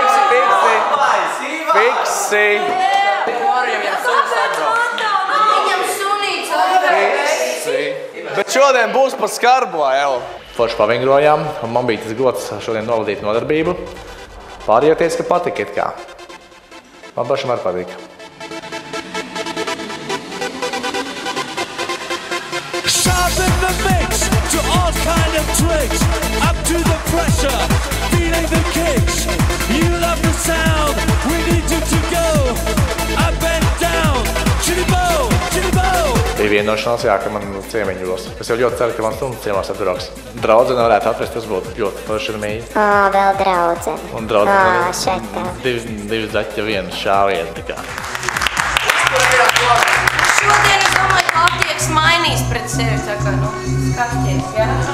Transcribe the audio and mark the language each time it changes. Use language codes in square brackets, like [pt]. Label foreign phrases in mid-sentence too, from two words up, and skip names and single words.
[lv] Viņam sunīts. Bet šodien būs pa skarbu, jau. Forši pavingrojām, un man bija tas gods šodien novadīt nodarbību. Pārējie teica, ka patika it kā. Man pašam arī patika. [en] Sharpen the mix to all kind of tricks. Up to the pressure, feeling the kicks. You love the sound, we need you to go. Up and down, chili-bow, chili-bow. [lv] Bija vienošanās, jā, ka man ciemiņi būs. Es jau ļoti ceru, ka man stundas ciemās atbrauks. Draudzene varētu atrast, tas būtu ļoti forši ar mīļi. Vēl draudzene. Un draudzene šeit tā. divi zaķi, viena šāviena. Šodien es domāju, ka attieks mainīs pret sevi, tā kā, skaties, jā.